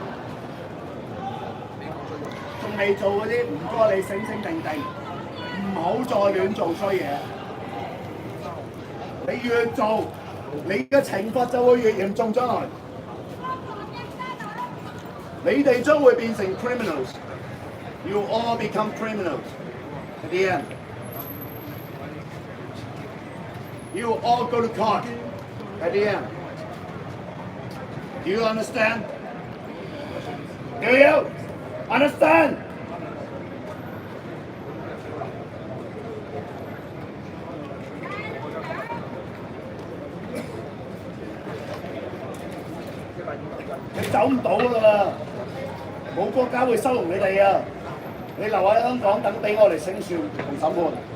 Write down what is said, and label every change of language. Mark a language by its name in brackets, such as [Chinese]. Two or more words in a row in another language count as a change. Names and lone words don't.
[Cantonese] 仲未做嗰啲，唔該你醒醒定定，唔好再亂做衰嘢。你越做，你嘅懲罰就會越嚴重將來。你哋將會變成 criminals. [English] You all become criminals at the end. You all go to court at the end. Do you understand? Do you understand? [Cantonese] 你走唔到㗎啦，冇國家會收容你哋啊！你留喺香港等俾我哋清算同審判。